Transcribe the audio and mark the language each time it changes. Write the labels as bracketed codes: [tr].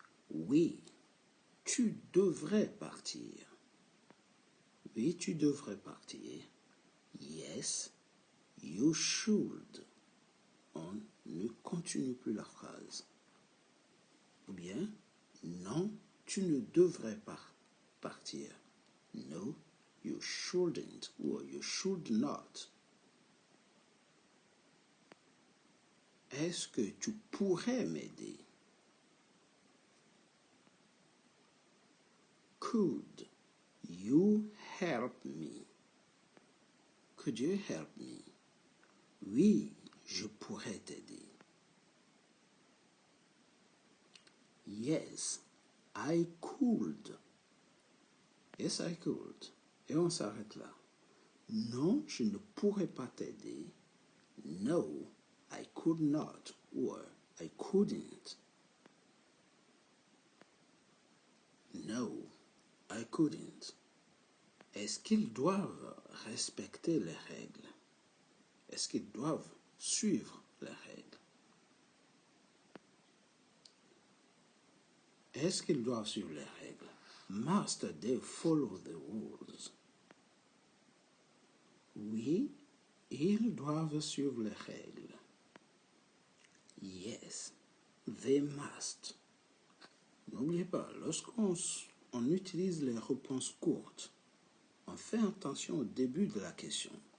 [fr] Oui, tu devrais partir. Oui, tu devrais partir. [en] Yes, you should. [fr] On ne continue plus la phrase. Ou bien, non, tu ne devrais pas partir. [en] No, you shouldn't or you should not. [fr] Est-ce que tu pourrais m'aider? [en] Could you help me? Could you help me? [fr] Oui, je pourrais t'aider. [en] Yes, I could. Yes, I could. [fr] Et on s'arrête là. Non, je ne pourrais pas t'aider. [en] No, I could not or I couldn't. No, I couldn't. [fr] Est-ce qu'ils doivent respecter les règles? Est-ce qu'ils doivent suivre les règles? Est-ce qu'ils doivent suivre les règles? [en] Must they follow the rules? [fr] Oui, ils doivent suivre les règles. [en] Yes, they must. [fr] N'oubliez pas, lorsqu'on utilise les réponses courtes, on fait attention au début de la question.